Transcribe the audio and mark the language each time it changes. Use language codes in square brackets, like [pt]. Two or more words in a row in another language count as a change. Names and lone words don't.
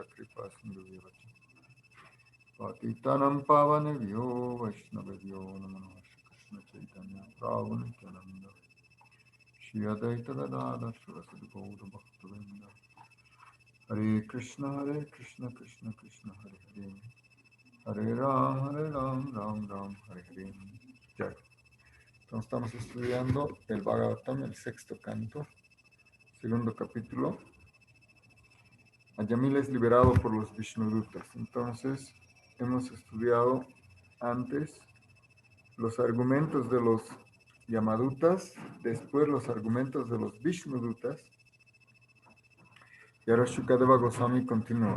[sa] Kripa Sindhu Vivati Patitanam Pavanevyo Vaishnavevyo Namo Krishna Chaitanya Prabhu Nityananda Shri Advaita Gadadhar Saraswati Gaura Bhaktivinoda Hare Krishna Krishna Krishna Hare Hare Hare Ram Ram Ram Hare Hare Jai. [es] Entonces estamos estudiando el Bhagavatam, el sexto canto, segundo capítulo. Ayamila es liberado por los Vishnudutas. Entonces hemos estudiado antes los argumentos de los Yamadutas, después los argumentos de los Vishnudutas, y ahora Shukadeva Goswami continúa.